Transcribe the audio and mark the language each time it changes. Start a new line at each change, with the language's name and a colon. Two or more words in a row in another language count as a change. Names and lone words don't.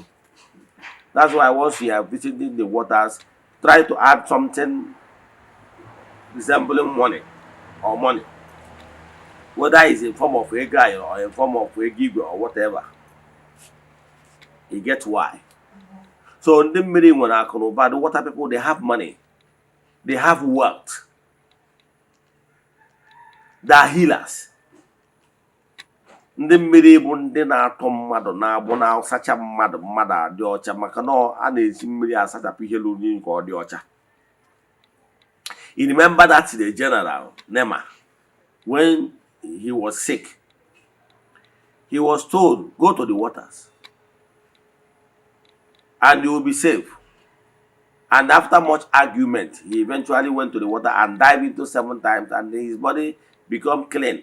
English: That's why once you are visiting the waters, try to add something resembling money or money. Whether it's in form of a guy or in form of a gig or whatever. You get why. So in the
Igbo: mmiri nwere akụnụba,
English: the water people, they have money. They have wealth. They are healers.
Igbo: Ndị mmiri bụ ndị na-atọ mmadụ na-agbụ na-asacha mmadụ adị ọcha maka na a na-esi mmiri asachapụ ihe lụrụ nke ọ dị ọcha.
English: You remember that the general Nema, when he was sick, he was told, go to the waters and you will be safe. And after much argument, he eventually went to the water and dived into 7 times and his body became clean.